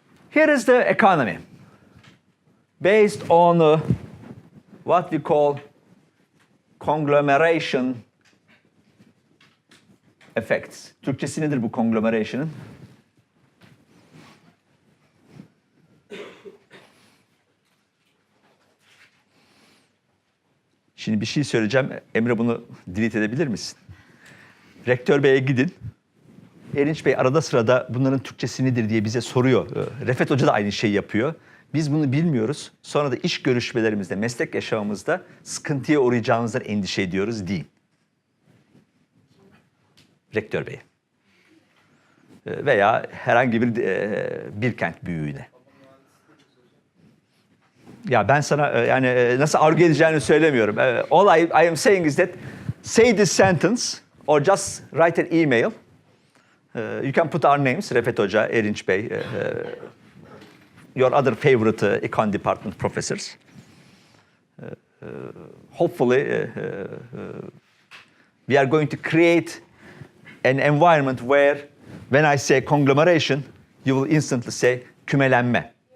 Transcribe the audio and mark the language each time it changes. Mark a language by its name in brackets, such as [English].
[English] Here is the economy based on what we call conglomeration effects. [Turkish] Türkçesi nedir bu conglomeration'ın? Şimdi bir şey söyleyeceğim. Emre bunu delete edebilir misin? Rektör Bey'e gidin. Erinç Bey arada sırada bunların Türkçesi nedir diye bize soruyor. Refet Hoca da aynı şeyi yapıyor. Biz bunu bilmiyoruz. Sonra da iş görüşmelerimizde, meslek yaşamımızda sıkıntıya uğrayacağımızdan endişe ediyoruz deyin. Rektör Bey. Veya herhangi bir Bilkent büyüğüne. Ya ben sana yani nasıl argü edeceğini söylemiyorum. [English] All I am saying is that say this sentence or just write an email. You can put our names, Refet Hoca, Erinç Bey, your other favorite econ department professors. Hopefully we are going to create an environment where when I say conglomeration, you will instantly say kümelenme.